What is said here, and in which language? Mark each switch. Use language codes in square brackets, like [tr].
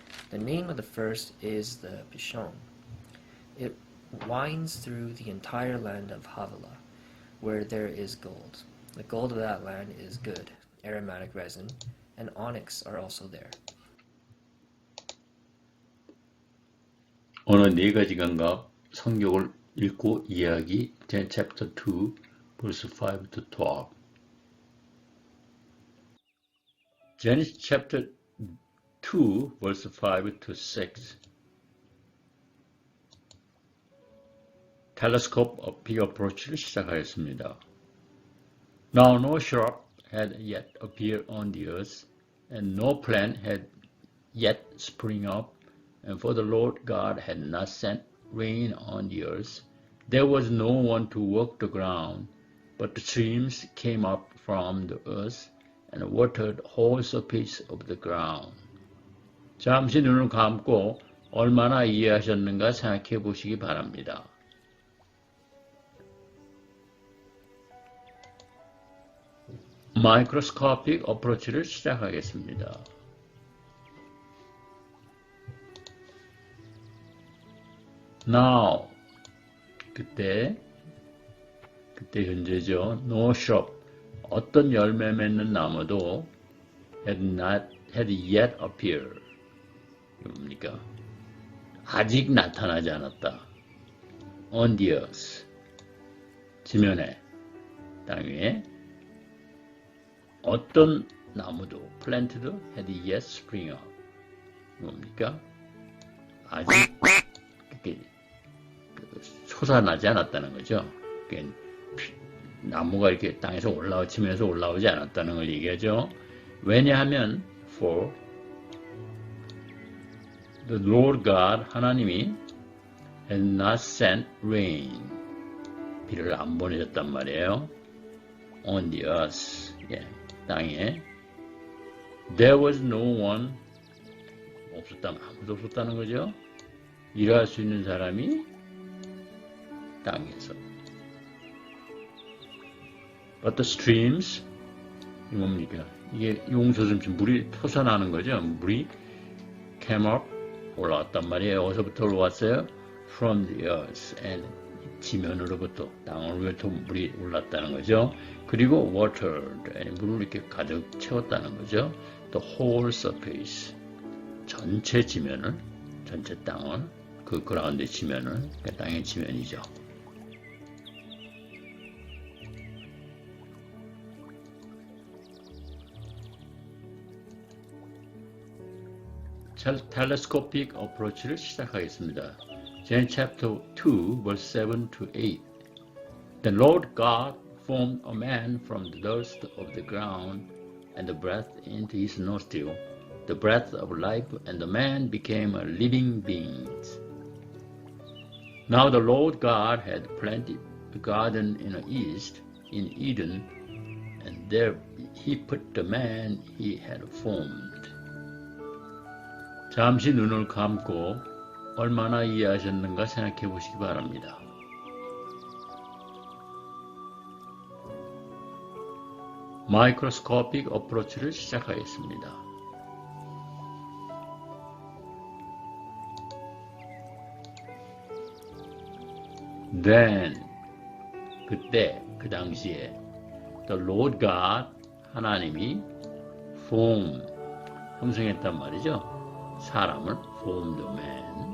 [en] The name of the first is the Pishon. It winds through the entire land of Havilah, where there is gold. The gold of that land is good, aromatic resin, and onyx are also there. [ko] 언어 4가지 감각, 성경을 읽고 이해하기, Gen chapter 2, verse 5 to 12. [en] Genesis chapter 2, verse 5 to 6. Telescope of big approach를 시작하였습니다. Now no shrub had yet appeared on the earth, and no plant had yet sprung up, and for the Lord God had not sent rain on the earth. There was no one to work the ground, but the streams came up from the earth and watered the whole surface of the ground. [ko] 잠시 눈을 감고 얼마나 이해하셨는가 생각해 보시기 바랍니다. 마이크로스코픽 어프로치를 시작하겠습니다. Now, 그때 현재죠. [en] No shrub, 어떤 열매 맺는 나무도 had yet appeared. [ko] 뭡니까? 아직 나타나지 않았다. [en] On the earth, 지면에, 땅 위에 어떤 나무도 planted had yet spring up. [ko] 뭡니까? 아직 솟아나지 않았다는 거죠. 나무가 이렇게 땅에서 지면에서 올라오지 않았다는 걸 얘기하죠. [en] 왜냐하면 for the Lord God, 하나님이 had not sent rain, 비를 안 보내줬단 말이에요. On the earth, 땅에 there was no one, 아무도 없었다는 거죠. [ko] 일할 수 있는 사람이 땅에서. [en] But the streams, 이 뭡니까? [ko] 이게 용서좀 물이 솟아나는 거죠. [en] 물이 came up, 올라왔단 말이에요. 어디서부터 올라왔어요? From the earth, and [ko] 지면으로부터 땅으로부터 물이 올랐다는 거죠. 그리고 watered, 물을 이렇게 가득 채웠다는 거죠. The whole surface, 전체 지면을, 전체 땅을, 그 그라운드 지면을, 그 땅의 지면이죠. 텔레스코픽 어프로치를 시작하겠습니다. [en] Genesis chapter 2, verse 7 to 8. The Lord God formed a man from the dust of the ground and breathed into his nostril the breath of life, and the man became a living being. Now the Lord God had planted a garden in the east, in Eden, and there he put the man he had formed. [ko] 잠시 눈을 감고 얼마나 이해하셨는가 생각해 보시기 바랍니다. 마이크로스코픽 어프로치를 시작하겠습니다. Then, 그때, 그 당시에 The Lord God, 하나님이 form, 형성했단 말이죠. [en] 사람을 formed a man.